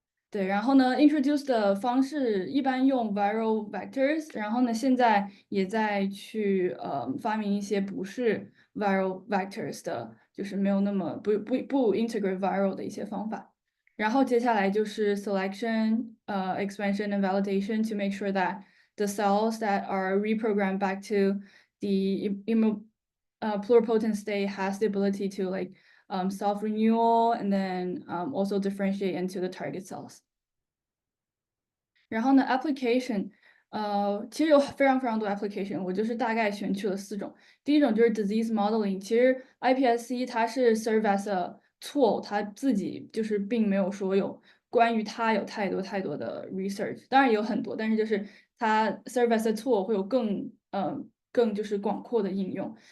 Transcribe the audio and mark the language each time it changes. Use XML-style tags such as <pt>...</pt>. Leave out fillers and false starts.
<zh>对，然后呢 introduce 的方式一般用 viral vectors， 然后呢现在也在去发明一些不是 viral vectors 的，就是没有那么不 integrate viral 的一些方法。然后接下来就是</zh> <en>selection, expansion and validation to make sure that the cells that are reprogrammed back to the pluripotent state has the ability to self-renewal and then also differentiate into the target cells.</en> <zh>然后呢 application 其实有非常非常多 application， 我就是大概选取了4种。第一种就是 disease modeling， 其实 iPSC 它是</zh> <en>serve as a tool，</en> <zh>它自己就是并没有说有关于它有太多的 research， 当然也有很多，但是就是它 serve as a tool 会有更就是广阔的应用。</zh>